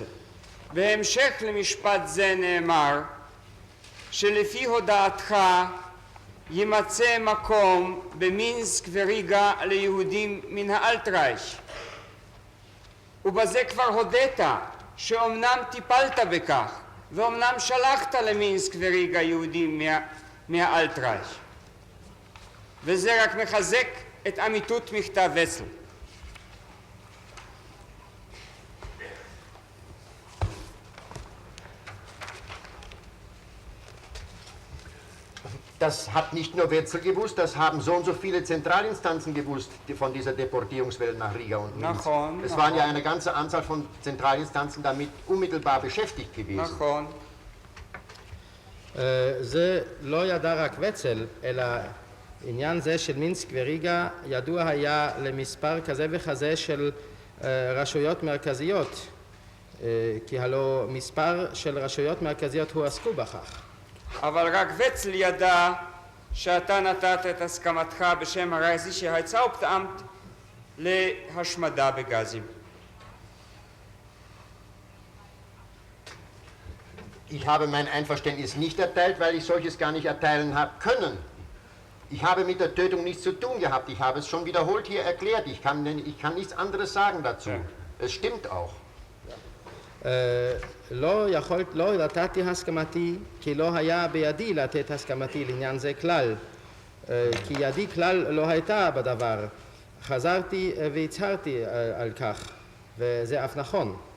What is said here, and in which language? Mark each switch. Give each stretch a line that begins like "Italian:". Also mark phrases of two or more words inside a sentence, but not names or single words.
Hebrew: בהמשך למשפט זה נאמר שלפי הודעתך יימצא מקום במינסק וריגה ליהודים מן האלטרייך. ובזה כבר הודית שאומנם טיפלת בכך ואומנם שלחת למינסק וריגה יהודים מהאלטרייך. וזה רק מחזק את אמיתות מכתב וצל.
German: Das hat nicht nur Wetzel gewusst, das haben so und so viele Zentralinstanzen gewusst von dieser Deportierungswelle nach Riga und Minsk. Es waren ja eine ganze Anzahl von Zentralinstanzen damit unmittelbar beschäftigt gewesen.
Hebrew: זה לא ידע רק וצל, אלא עניין זה של מינסק וריגה ידוע היה למספר כזה וכזה של רשויות מרכזיות, כי הלא מספר של רשויות מרכזיות הועסקו בכך. אבל רק וצל ידע שאתה נתת את הסכמתך בשם
German: Reichsiche Hauptamt
Hebrew: להשמדה בגזים.
German: Ich habe mein Einverständnis nicht erteilt, weil ich solches gar nicht erteilen habe können. Ich habe mit der Tötung nichts zu tun gehabt. Ich habe es schon wiederholt hier erklärt. Ich kann nichts anderes sagen dazu. Es stimmt auch.
Hebrew: לא נתתי הסכמתי, כי לא היה בידי לתת הסכמתי לעניין זה כלל, כי ידי כלל לא הייתה בדבר. חזרתי והצהרתי על כך, וזה אף נכון.